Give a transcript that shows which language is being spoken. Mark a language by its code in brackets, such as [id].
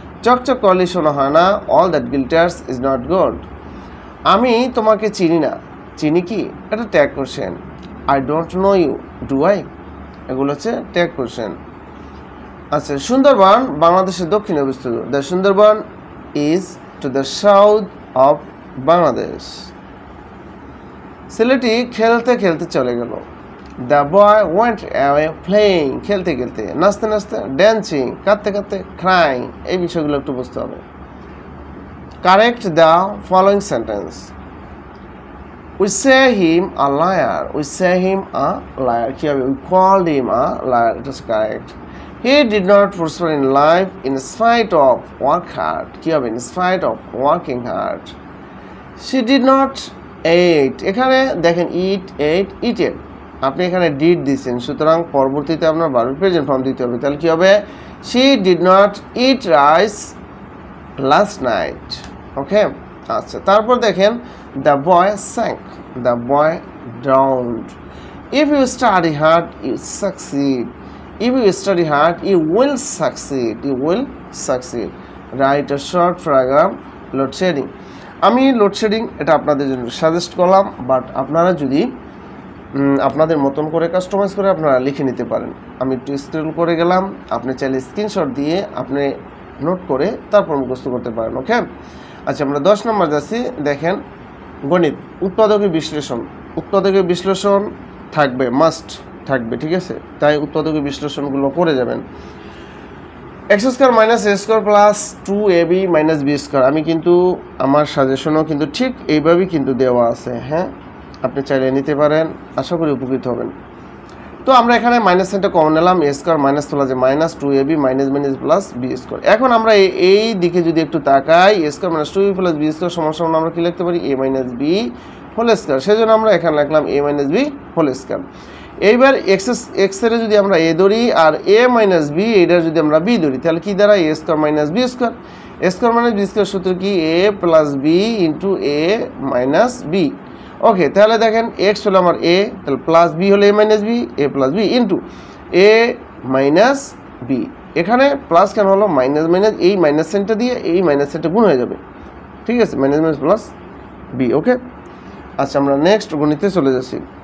[bn] চকচক করলে শোনা হয় না, [en] All that glitters is not gold. [bn] আমি তোমাকে চিনি না, চিনি কি? এটা tag question. [en] I don't know you, do I? [bn] এগুলো হচ্ছে ট্যাগ কোশ্চেন। আচ্ছা, সুন্দরবন বাংলাদেশের দক্ষিণে অবস্থিত। [en] The Sundarbans is to the south of Bangladesh. [bn] ছেলেটি খেলতে খেলতে চলে গেল। [en] the boy went away playing, [bn] খেলতে খেলতে, নাচতে নাচতে, [en] dancing, [bn] কাঁদতে কাঁদতে, [en] Crying. [bn] এই বিষয়গুলো একটু বুঝতে হবে। [en] Correct the following sentence. We say him a liar. We say him a liar. [bn] কি হবে? [en] We called him a liar. It is correct. He did not prosper in life in spite of work hard. কি হবে? In spite of working hard. She did not eat. [bn] এখানে দেখেন eat, ate, eaten. আপনি এখানে did দিয়েছেন, সুতরাং পরবর্তীতে আপনার ভার্ব প্রেজেন্ট ফর্ম দিতে হবে। তাহলে কি হবে? [en] She did not eat rice last night. Okay, আচ্ছা। [bn] তারপর দেখেন [en] the boy sank, the boy drowned. If you study hard you succeed. If you study hard you will succeed. You will succeed. Write a short paragraph. Load shedding. [bn] আমি load shedding এটা আপনাদের জন্য suggest করলাম, but আপনারা যদি আপনাদের মতন করে কাস্টমাইজ করে আপনারা লিখে নিতে পারেন। আমি একটু স্ক্রল করে গেলাম, আপনি চাইলে স্ক্রিনশট দিয়ে আপনি নোট করে তারপর মুখস্থ করতে পারেন। ওকে, আচ্ছা, আমরা 10 নম্বর যাচ্ছি। দেখেন গণিত, উৎপাদকের বিশ্লেষণ। উৎপাদকের বিশ্লেষণ থাকবে, মাস্ট থাকবে, ঠিক আছে? তাই উৎপাদকের বিশ্লেষণগুলো করে যাবেন। x square minus a square plus 2ab minus b square. আমি কিন্তু আমার সাজেশনও কিন্তু ঠিক এইভাবেই কিন্তু দেওয়া আছে। হ্যাঁ, আপনি চাইলে নিতে পারেন, আশা করি উপকৃত হবেন। তো আমরা এখানে মাইনাস সাইনটা কমন নিলাম, a স্কয়ার মাইনাস তোলা যে minus 2ab minus minus plus b square. এখন আমরা এই দিকে যদি একটু তাকাই, a square minus 2ab plus b square সমান সমান আমরা কি লিখতে পারি? a minus b whole square. সেজন্য আমরা এখানে লিখলাম a minus b whole square. এইবার এক্স এর যদি আমরা a ধরি আর a মাইনাস b এটার যদি আমরা b ধরি, তাহলে কি দাঁড়ায়? a square minus b square. a square minus b square সূত্র কি? a plus b into a minus b। ওকে, তাহলে দেখেন এক্স হলো আমার a, তাহলে প্লাস b হলো a minus b, a plus b into a minus b। এখানে plus কেন হলো? মাইনাস মাইনাস, এই মাইনাস সাইনটা দিয়ে এই মাইনাস সাইনটা গুণ হয়ে যাবে, ঠিক আছে? Minus minus plus b। ওকে, আচ্ছা, আমরা নেক্সট গণিতে চলে যাচ্ছি।